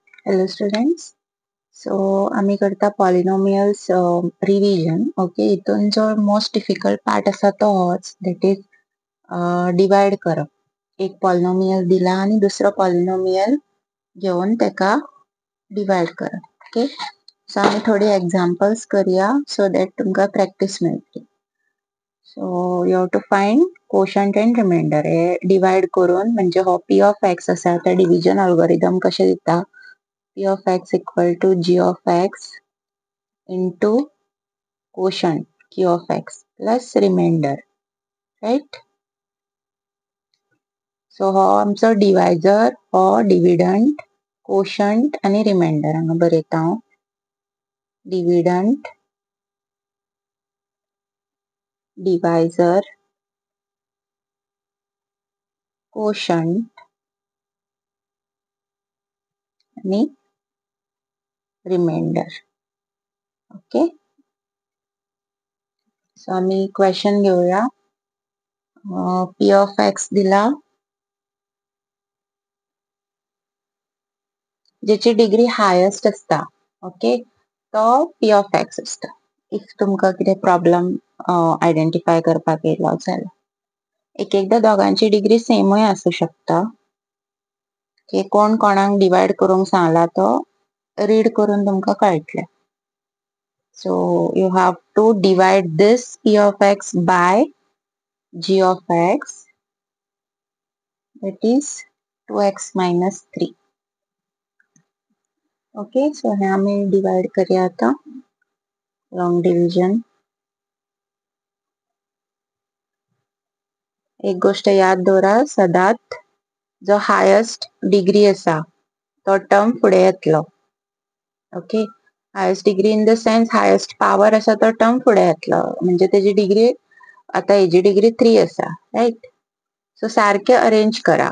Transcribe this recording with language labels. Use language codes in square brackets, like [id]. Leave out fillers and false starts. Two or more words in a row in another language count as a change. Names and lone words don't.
[en] Hello students. [kok] So आम्ही करता [en] polynomials revision. [kok] ओके, इथून जो [en] most difficult part [kok] असा तो होच, [en] that is divide [kok] करप. एक पॉलिनॉमियल दिला आणि दुसरो पॉलिनॉमियल घेऊन तेका डिवाइड करप. ओके, सो आम्ही थोडी एक्झाम्पल्स करूया [en] so that [kok] तुमका प्रॅक्टिस मेळटली. [en] so you have to find quotient and remainder. [kok] हे डिवाइड करून म्हणजे हो [en] P of x [kok] असा त्या [en] division algorithm [kok] कशे दिता. [en] P of x equal to g of x into quotient q of x plus remainder, right? [kok] So हो आमचो डिवायझर, हो डिव्हिडंट, कोशंट आणि रिमाइंडर हांगा बरयता हांव. डिव्हिडंट, डिवायझर, कोशंट आणि रिमाइंडर. ओके, सो आम्ही क्वेश्चन घेऊया. [en] P of x [kok] दिला, ज्याची [en] degree highest [kok] असता. ओके, तो [en] P of x [kok] असता. इफ तुमका कितें [en] problem identify [kok] करपाक येयलो जाल्यार. एक एकदा दोघांची डिग्री सेमय असू शकता. की कोण कोणाक डिवाइड करूंक सांगला तो रीड करून तुमका कळटले. [en] so you have to divide this P of x by G of x, that is 2x minus 3. [kok] ओके, सो हे आम्ही डिवाइड करूया आता. [en] long division. [kok] एक गोष्ट याद दवरा, सदांच जो [en] highest degree [kok] असा तो टर्म फुडें येतलो. ओके, [en] highest degree in the sense highest power [kok] असा तो टर्म फुडें येतलो. म्हणजे तेजी डिग्री आता हेजी डिग्री 3 असा, राइट? सो सारखे अरेंज करा.